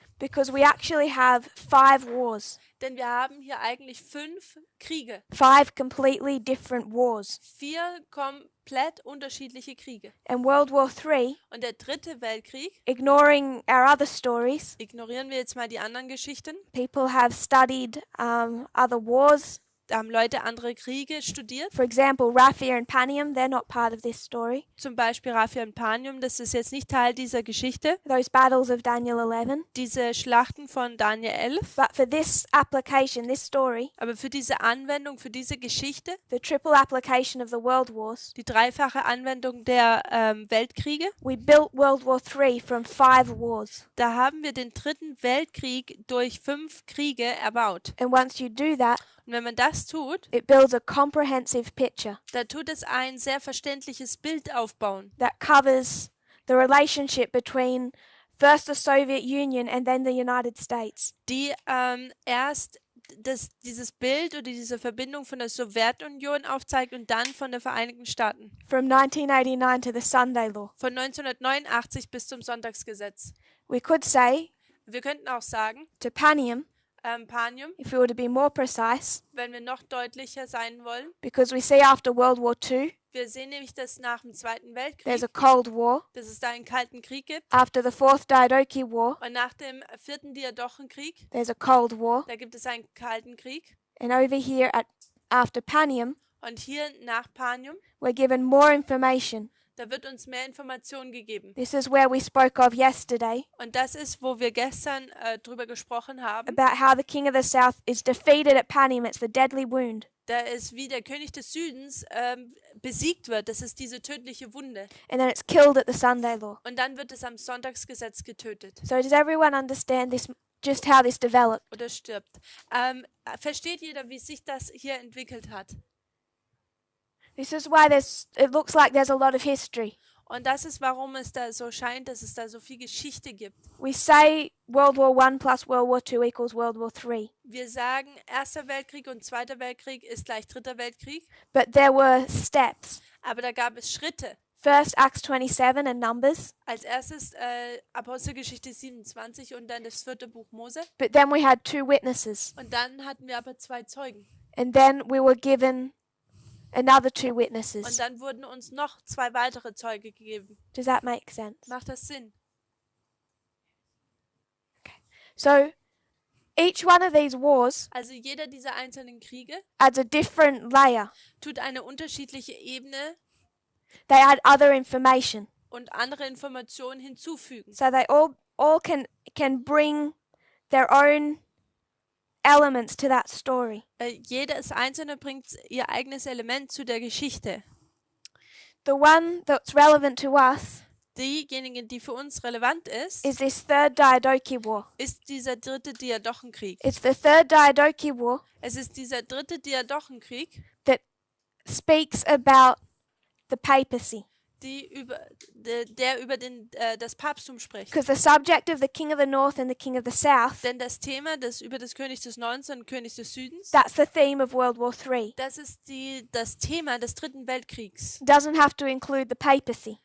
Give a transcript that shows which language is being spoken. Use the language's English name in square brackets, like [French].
[English] Because we actually have 5 wars. [German] denn wir haben hier eigentlich 5 Kriege. [English] 5 completely different wars. [German] 4 komplett unterschiedliche Kriege. [English] And World War III, [German] Und der Dritte Weltkrieg, [English] ignoring our other stories, [German] ignorieren wir jetzt mal die anderen Geschichten, [English] people have studied other wars. [German] da haben Leute andere Kriege studiert. [English] For example, Raphia and Panium, they're not part of this story. [German] Zum Beispiel Raphia und Panium, das ist jetzt nicht Teil dieser Geschichte. [English] Those battles of Daniel 11. [German] Diese Schlachten von Daniel 11. [English] But for this application, this story, [German] Aber für diese Anwendung, für diese Geschichte, [English] the triple application of the world wars, [German] die dreifache Anwendung der Weltkriege, [English] we built World War III from 5 wars. [German] da haben wir den Dritten Weltkrieg durch 5 Kriege erbaut. [English] And once you do that, [German] Und wenn man das tut, [English] it builds a comprehensive picture [German] da tut es ein sehr verständliches Bild aufbauen, [English] that covers the relationship between first the Soviet Union and then the United States. [German] die erst dieses Bild oder diese Verbindung von der Sowjetunion aufzeigt und dann von den Vereinigten Staaten. [English] From 1989 to the Sunday Law. [German] Von 1989 bis zum Sonntagsgesetz. [English] We could say [German] Wir könnten auch sagen, [English] to Panium, [German] Panium, [English] if we were to be more precise, [German] wenn wir noch deutlicher sein wollen. [English] because we see after World War II, [German] Wir sehen nämlich, dass nach dem Zweiten [English] there's a [German] Weltkrieg, [English] Cold War. [German] dass es da einen Kalten Krieg gibt. [English] After the Fourth Diadochi War, [German] Und nach dem Vierten Diadochenkrieg, [English] there's a Cold War. [German] da gibt es einen Kalten Krieg. [English] And over here after Panium, [German] Und hier nach Panium, [English] we're given more information. [German] da wird uns mehr Information gegeben. [English] This is where we spoke of yesterday [German] Und das ist, wo wir gestern drüber gesprochen haben. [English] about how the king of the south is defeated at Panium. It's the deadly wound. [German] Da ist, wie der König des Südens besiegt wird. Das ist diese tödliche Wunde. [English] And then it's killed at the Sunday law. [German] Und dann wird es am Sonntagsgesetz getötet [English] So does everyone understand this, just how this developed? [German] oder stirbt. Versteht jeder, wie sich das hier entwickelt hat? [English] This is why it looks like there's a lot of history. [German] Und das ist, warum es da so scheint, dass es da so viel Geschichte gibt. [English] We say World War I plus World War II equals World War III. [German] Wir sagen, Erster Weltkrieg und Zweiter Weltkrieg ist gleich Dritter Weltkrieg. [English] But there were steps. [German] Aber da gab es Schritte. [English] First, Acts 27 and Numbers. [German] Als erstes Apostelgeschichte 27 und dann das 4. Buch Mose. [English] But then we had 2 witnesses. [German] Und dann hatten wir aber 2 Zeugen. [English] And then we were given another 2 [German] Und [English] witnesses. [German] dann wurden uns noch 2 weitere Zeuge gegeben. [English] Does that make sense? [German] Macht das Sinn? [English] So each one of these wars [German] Also jeder dieser einzelnen Kriege [English] adds a different layer. [German] tut eine unterschiedliche Ebene [English] They add other information. [German] und andere Informationen hinzufügen. [English] So they all can bring their own elements to that story. [German] Jedes einzelne bringt ihr eigenes Element zu der Geschichte. [English] The one that's relevant to us [German] Diejenige, die für uns relevant ist, [English] is this third Diadochi War. [German] ist dieser 3. Diadochenkrieg. [English] It's the third Diadochi War [German] Es ist dieser 3. Diadochenkrieg, [English] that speaks about the papacy. [German] der über das Papsttum spricht. [English] Because the subject of the king of the north and the king of the south, [German] Denn das Thema über das König des Nordens und König des Südens, [English] that's the theme of World War III. [German] das ist das Thema des 3. Weltkriegs. [English] Doesn't have to include the papacy.